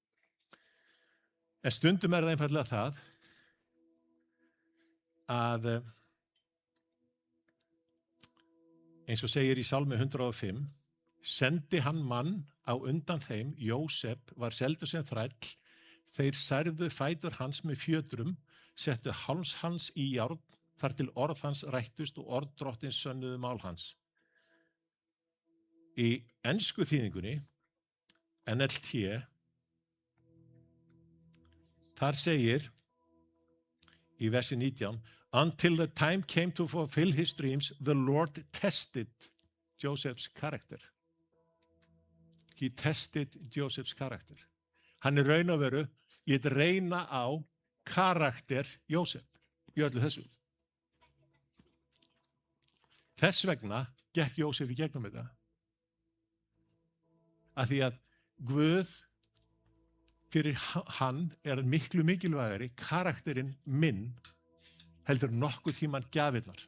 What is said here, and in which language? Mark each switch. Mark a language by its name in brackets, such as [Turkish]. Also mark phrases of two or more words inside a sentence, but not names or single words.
[Icelandic] En stundum er það einfaldlega það að eins og segir í Sálmi 105, sendi hann mann á undan þeim, Jósef var seldur sem þræll, þeir særðu fætur hans með fjötrum, settu háls hans í járn, þar til orð hans rættust og orð drottins sönnuðu mál hans. Í ensku þýðingunni, NLT, þar segir í versi 19, [English] until the time came to fulfill his dreams, the Lord tested Joseph's character. He tested Joseph's character. [Icelandic] Hann raun og veru lét reyna á karakter Jósef í öllu þessu. Þess vegna gekk Jósef í gegnum þetta. Af því að Guð fyrir hann er miklu mikilvægari karakterinn minn heldur nokkuð tímann gjafirnar.